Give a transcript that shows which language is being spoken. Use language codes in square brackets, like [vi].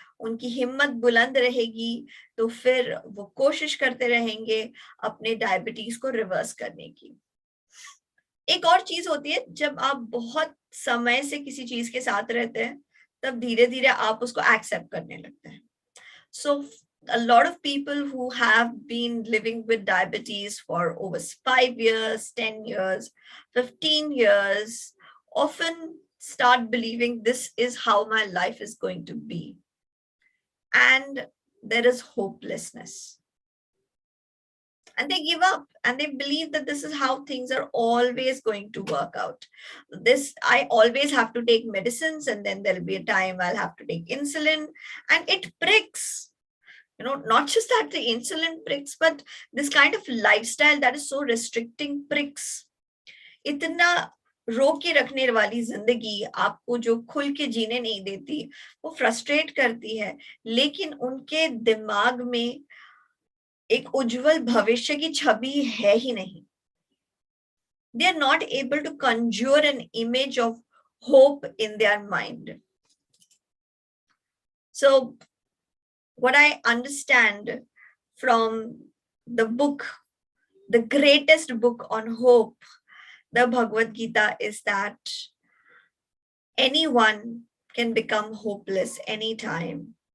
[hi] उनकी हिम्मत बुलंद रहेगी तो फिर वो कोशिश करते रहेंगे अपने डायबिटीज को रिवर्स करने की. एक और चीज होती है, जब आप बहुत समय से किसी चीज के साथ रहते हैं तब धीरे धीरे आप उसको एक्सेप्ट करने लगते हैं. [en] So a lot of people who have been living with diabetes for over 5 years, 10 years, 15 years often start believing this is how my life is going to be. And there is hopelessness. And they give up and they believe that this is how things are always going to work out. I always have to take medicines, and then there'll be a time I'll have to take insulin, and it pricks. Not just that the insulin pricks, but this kind of lifestyle that is so restricting pricks. [hi] इतना रोक के रखने वाली जिंदगी आपको जो खुल के जीने नहीं देती, वो फ्रस्ट्रेट करती है. लेकिन उनके दिमाग में एक उज्जवल भविष्य की छवि है ही नहीं. [en] They are not able to conjure an image of hope in their mind. So what I understand from the book, the greatest book on hope, the Bhagavad Gita, is that anyone can become hopeless anytime.